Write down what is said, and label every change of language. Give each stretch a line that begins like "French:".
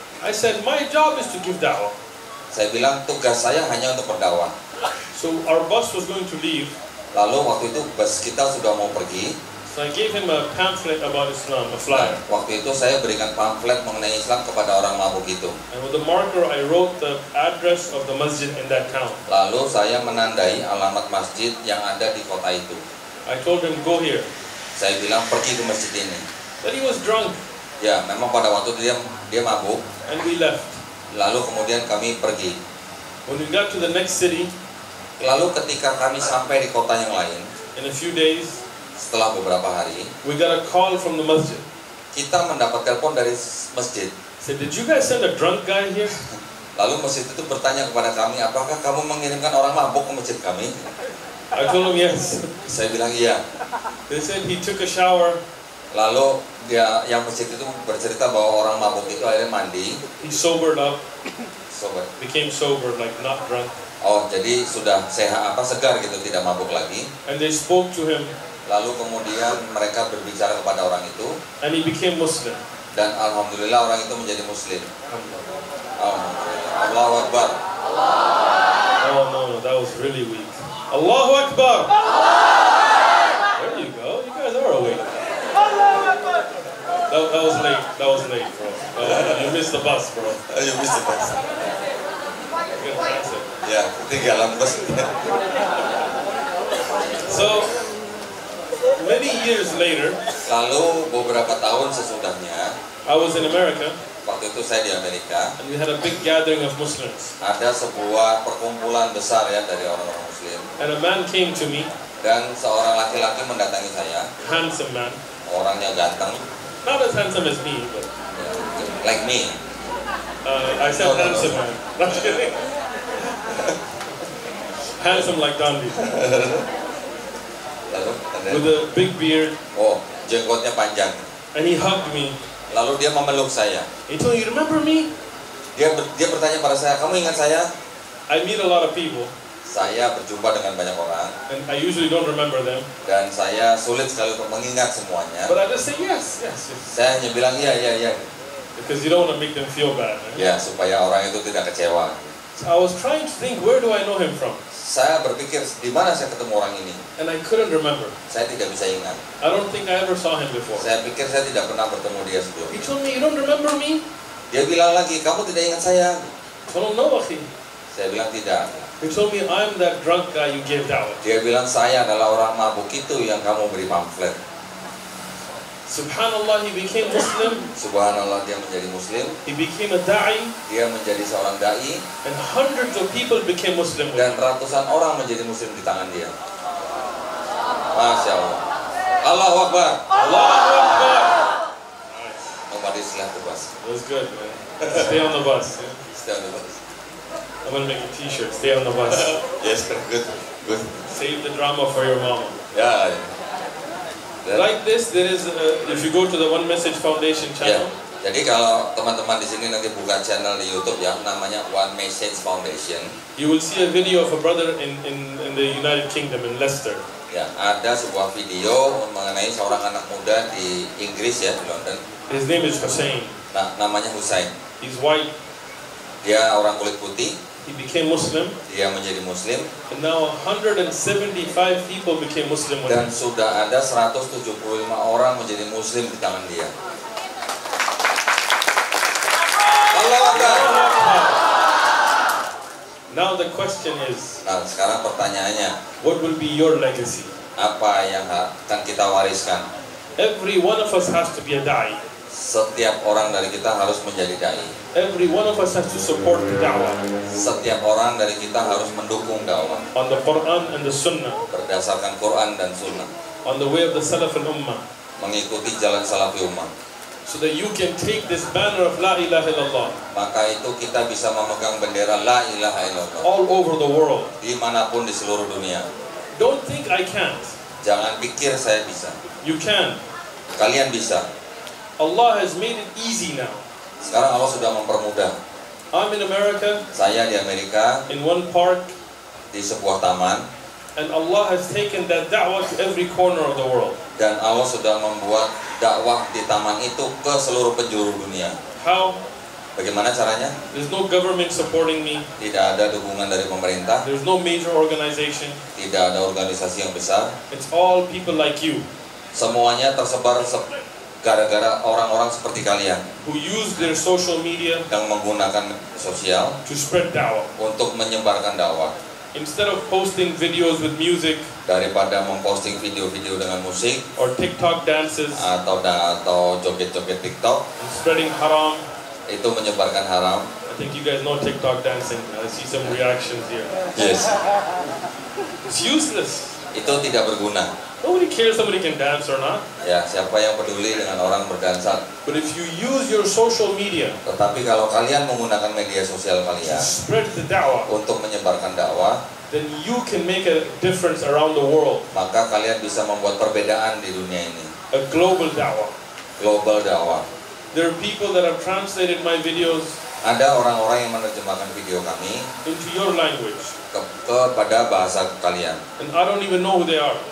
English: I said, my job is to give da'wah.
Indonesian: Saya bilang tugas saya hanya untuk berdakwah.
English: So our bus was going to leave.
Indonesian: Lalu waktu itu bus kita sudah mau pergi.
English: So I gave him a pamphlet about Islam, a flyer.
Indonesian: Waktu itu saya berikan pamflet mengenai Islam kepada orang mabuk itu.
English: And with the marker, I wrote the address of the masjid in that town.
Indonesian: Lalu saya menandai alamat masjid yang ada di kota itu.
English: I told him, go here.
Indonesian: Saya bilang pergi ke masjid ini.
English: But he was drunk,
Indonesian: Ya, memang pada waktu itu dia mabuk.
English: and we left.
Indonesian: Lalu kemudian kami pergi.
English: When we got to the next city,
Indonesian: Lalu ketika kami sampai di kota yang lain,
English: in a few days,
Indonesian: setelah beberapa hari,
English: we got a call from the masjid.
Indonesian: kita mendapat telepon dari masjid.
English: Said, did you guys send a drunk guy here?
Indonesian: Lalu masjid itu bertanya kepada kami, apakah kamu mengirimkan orang mabuk ke masjid kami?
English: I told him yes.
Indonesian: Saya bilang iya.
English: They said he took a shower,
Indonesian: Lalu yang masjid itu bercerita bahwa orang mabuk itu akhirnya mandi.
English: he sobered up,
Indonesian: Sobat.
English: became sober, like not drunk.
Indonesian: Oh, jadi sudah sehat segar gitu, tidak mabuk lagi.
English: And they spoke to him,
Indonesian: Lalu kemudian mereka berbicara kepada orang itu,
English: and he became Muslim.
Indonesian: dan alhamdulillah orang itu menjadi muslim.
Arabic: Alhamdulillah. Allahu Akbar.
English: Oh no, that was really weak.
Arabic: Allahu Akbar!
English: There you go, you guys are awake. That was late, bro. You missed the bus, bro. You missed the bus. You gotta pass it.
Indonesian: Ya, ketinggalan bus.
English: So, many years later,
Indonesian: Lalu beberapa tahun sesudahnya,
English: I was in America,
Indonesian: waktu itu saya di Amerika,
English: and we had a big gathering of Muslims.
Indonesian: ada sebuah perkumpulan besar ya dari orang-orang muslim,
English: And a man came to me,
Indonesian: dan seorang laki-laki mendatangi saya,
English: handsome man.
Indonesian: orangnya ganteng,
English: Not as handsome as me, but ya, like me. I said No. handsome man. Not kidding. Handsome like Gandhi.
Indonesian: Lalu,
English: With a big beard.
Indonesian: oh, jenggotnya panjang.
English: And he hugged me.
Indonesian: Lalu dia memeluk saya.
English: He told me, you remember me?
Indonesian: Dia bertanya pada saya, kamu ingat saya?
English: I meet a lot of people,
Indonesian: Saya berjumpa dengan banyak orang,
English: and I usually don't remember them.
Indonesian: dan saya sulit sekali untuk mengingat semuanya.
English: But I just say yes, yes, yes.
Indonesian: Saya hanya bilang iya, iya, iya.
English: Because you don't want to make them feel bad. Right?
Indonesian: Ya, supaya orang itu tidak kecewa.
English: So I was trying to think, where do I know him from?
Indonesian: Saya berpikir, di mana saya ketemu orang ini?
English: And I couldn't remember.
Indonesian: Saya tidak bisa ingat.
English: I don't think I ever saw him before.
Indonesian: Saya pikir saya tidak pernah bertemu dia
English: He
Indonesian: sebelumnya.
English: told me, you don't remember me?
Indonesian: Dia bilang lagi, kamu tidak ingat saya?
English: I told him, no, akhi.
Indonesian: Saya bilang tidak.
English: He told me, I'm that drunk guy you gave da'wah.
Indonesian: Dia bilang, saya adalah orang mabuk itu yang kamu beri pamflet.
English: Subhanallah, he became Muslim.
Indonesian: Subhanallah, dia menjadi muslim.
English: He became a da'i.
Indonesian: Dia menjadi seorang da'i.
English: And hundreds of people became Muslim with
Indonesian: Dan
English: him.
Indonesian: ratusan orang menjadi muslim di tangan dia.
Arabic: Masya Allah. Allahu Akbar. Allahu Akbar.
English: Nobody's left the bus. It was good, man. Stay on the bus. Yeah. Stay on the bus. I'm gonna make a t-shirt, stay on the bus. Yes, good. Good. Save the drama for your mama.
Indonesian: Ya. Dan-
English: Like this, there is, if you go to the One Message Foundation
Indonesian: Ya,
English: channel,
Indonesian: jadi kalau teman-teman di sini nanti buka channel di YouTube ya, namanya One Message Foundation.
English: you will see a video of a brother in the United Kingdom, in Leicester.
Indonesian: Ya, ada sebuah video mengenai seorang anak muda di Inggris ya, di London.
English: His name is Hussein.
Indonesian: Nah, namanya Husain.
English: He's white.
Indonesian: Dia orang kulit putih,
English: He became Muslim.
Indonesian: dia menjadi muslim,
English: And now 175 people became Muslim with
Indonesian: dan
English: him.
Indonesian: sudah ada 175 orang menjadi muslim di tangan dia.
Arabic: Allahu Akbar.
English: Now the question is,
Indonesian: Nah, sekarang pertanyaannya,
English: what will be your legacy?
Indonesian: apa yang akan kita wariskan?
English: Every one of us has to be a da'i.
Indonesian: Setiap orang dari kita harus menjadi dai.
English: Every one of us has to support the da'wah
Indonesian: Setiap orang dari kita harus mendukung dakwah
English: on the Quran and the Sunnah,
Indonesian: berdasarkan Quran dan Sunnah,
English: on the way of the Salaf al-Ummah,
Indonesian: mengikuti jalan salafi ummah.
English: so that you can take this banner of La ilaha illallah
Indonesian: Maka itu kita bisa memegang bendera La ilaha illallah
English: all over the world.
Indonesian: dimanapun di seluruh dunia.
English: Don't think I can't.
Indonesian: Jangan pikir saya bisa.
English: You can.
Indonesian: Kalian bisa.
English: Allah has made it easy now.
Indonesian: Sekarang Allah sudah mempermudah.
English: I'm in America,
Indonesian: Saya di Amerika,
English: in one park,
Indonesian: di sebuah taman,
English: and Allah has taken that da'wah to every corner of the world.
Indonesian: dan Allah sudah membuat dakwah di taman itu ke seluruh penjuru dunia.
English: How?
Indonesian: Bagaimana caranya?
English: There's no government supporting me.
Indonesian: Tidak ada dukungan dari pemerintah,
English: There's no major organization.
Indonesian: tidak ada organisasi yang besar.
English: It's all people like you.
Indonesian: Semuanya tersebar gara-gara orang-orang seperti kalian
English: who use their social media
Indonesian: yang menggunakan media sosial
English: to spread da'wah.
Indonesian: untuk menyebarkan dakwah.
English: Instead of posting videos with music
Indonesian: Daripada memposting video-video dengan musik
English: or TikTok dances
Indonesian: atau joget-joget TikTok,
English: and spreading haram,
Indonesian: itu menyebarkan haram.
English: I think you guys know TikTok dancing. I see some reactions here. Yes. It's useless.
Indonesian: Itu tidak berguna.
English: Nobody cares somebody can dance or not.
Indonesian: Ya, siapa yang peduli dengan orang berdansa?
English: But if you use your social media
Indonesian: Tetapi kalau kalian menggunakan media sosial kalian
English: spread the da'wah,
Indonesian: untuk menyebarkan dakwah,
English: then you can make a difference around the world.
Indonesian: maka kalian bisa membuat perbedaan di dunia ini.
English: A global da'wah.
Indonesian: Global dakwah.
English: There are people that have translated my videos
Indonesian: Ada orang-orang yang menerjemahkan video kami
English: into your language,
Indonesian: kepada bahasa kalian.
English: and I don't even know who they are.